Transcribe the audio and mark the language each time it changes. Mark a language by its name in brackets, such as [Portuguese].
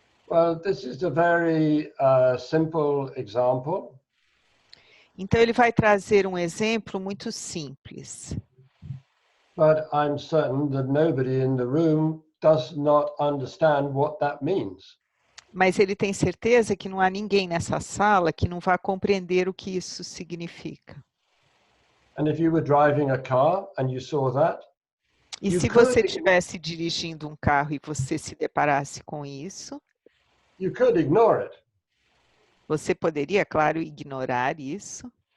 [English] Well, this is a very simple example. [Portuguese] Então, ele vai trazer um exemplo muito simples. [English] But I'm certain that nobody in the room does not understand what that means. [Portuguese] Mas ele tem certeza que não há ninguém nessa sala que não vá compreender o que isso significa. [English] And if you were driving a car and you saw that, [Portuguese] E se você estivesse dirigindo um carro e você se deparasse com isso, [English] you could ignore it. [Portuguese] você poderia, claro, ignorar isso.